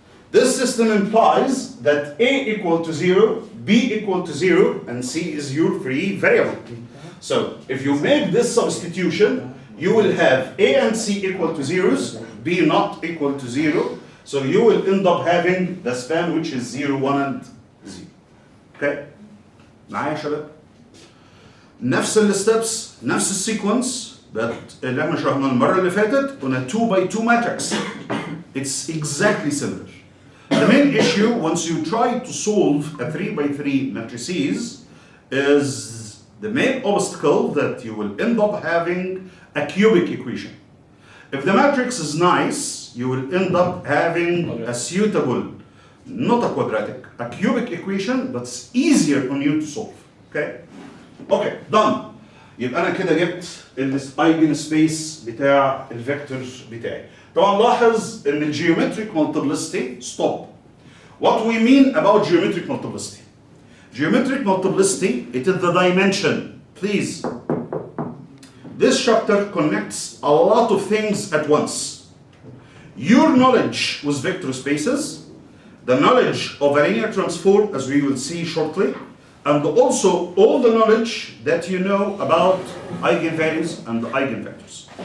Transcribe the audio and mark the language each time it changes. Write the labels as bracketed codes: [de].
[en] This system implies that A equal to 0, B equal to 0, and C is your free variable. So, if you make this substitution, you will have A and C equal to zeros, B not equal to 0. So you will end up having the span which is 0, 1, and 0. Okay? [ar] معايا يا شباب؟ نفس الستبس، نفس السيكونس اللي احنا شرحناه المرة اللي فاتت [en] on a 2 by 2 matrix. It's exactly similar. The main issue once you try to solve a 3 by 3 matrices is the main obstacle that you will end up having a cubic equation. If the matrix is nice, you will end up having a suitable, not a quadratic, a cubic equation that's easier on you to solve. Okay? Okay, done. [ar] يبقى انا كده جبت الايجن سبيس بتاع الفيكتور بتاعي. طبعا لاحظ ان الجيومتريك [en] multiplicity stop. What we mean about geometric multiplicity? Geometric multiplicity, it is the dimension. Please. This chapter connects a lot of things at once. Your knowledge with vector spaces, the knowledge of a linear transform, as we will see shortly, and also all the knowledge that you know about eigenvalues and eigenvectors.